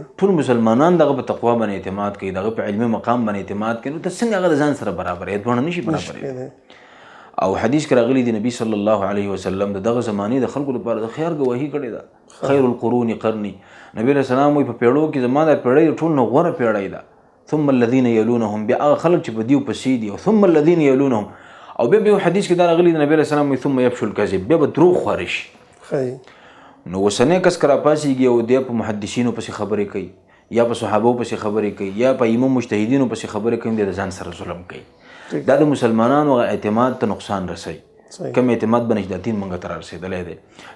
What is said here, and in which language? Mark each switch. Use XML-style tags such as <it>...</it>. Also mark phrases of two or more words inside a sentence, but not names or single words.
<ps>ټول مسلمانان دغه په تقوا باندې اعتماد کوي، دغه په علمي مقام باندې اعتماد کوي، نو ته څنګه هغه د ځان سره برابر یې؟ دونه نشي برابر. او حدیث کې راغلی دی نبی</ps> <ar>صلی الله علیه وسلم</ar> <ps>دغه زمانه د خلکو لپاره د خیر گواهی کړې ده.</ps> <ar>خیر القرون قرنی،</ar> <ps>نبی رسول الله وي په پیړو کې زمانه پیړۍ ټول نو غوره پیړۍ ده.</ps> <ar>ثم الذين يلونهم،</ar> <ps>بیا هغه خلک چې په دیو پسې دي، او</ps> <ar>ثم الذين يلونهم،</ar> <ps>او بیا حدیث کې دا راغلی دی نبی رسول الله</ps> <ar>ثم يفشل الكذب،</ar> <ps>بیا به دروغ خوري شي. نو وسنه کس کرا پاسيږي او د محدثینو پسې خبرې کوي، یا په صحابو پسې خبرې کوي، یا په امام مجتهدینو پسې خبرې کوي، د ځان سره ظلم کوي. دا د مسلمانانو اعتماد ته نقصان رسي. کم اعتماد باندې د دین منګه تر رسیدلې ده.</ps>